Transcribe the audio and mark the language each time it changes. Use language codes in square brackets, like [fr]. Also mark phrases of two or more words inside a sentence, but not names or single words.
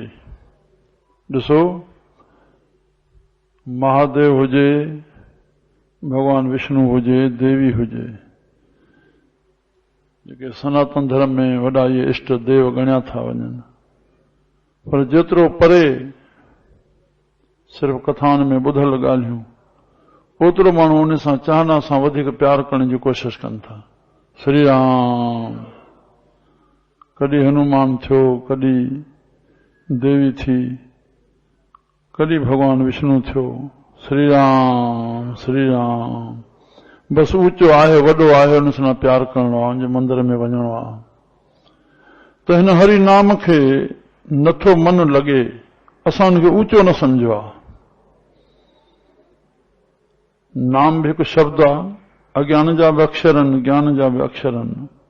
[sd] ॾिसो, महादेव हुजे, भगवान विष्णु हुजे, देवी हुजे, जेके सनातन धर्म में वॾा इहे इष्ट देव ॻणिया था वञनि, पर जेतिरो परे सिर्फ़ कथाउनि में ॿुधल ॻाल्हियूं, ओतिरो माण्हू उन सां चाहना सां वधीक प्यार करण जी कोशिश कनि था। श्री राम, कॾहिं हनुमान थियो, कॾहिं देवी थी, कॾहिं भगवान विष्णु थियो। श्री राम श्री राम, बस ऊंचो आहे, वॾो आहे, उन सां प्यार करणो आहे, उनजे मंदर में वञणो आहे। त हिन हरि नाम खे नथो मन लॻे, असां हुनखे ऊंचो न सम्झो आहे। नाम भी हिकु शब्द आहे, अज्ञान जा बि अक्षर आहिनि, ज्ञान जा बि अक्षर आहिनि।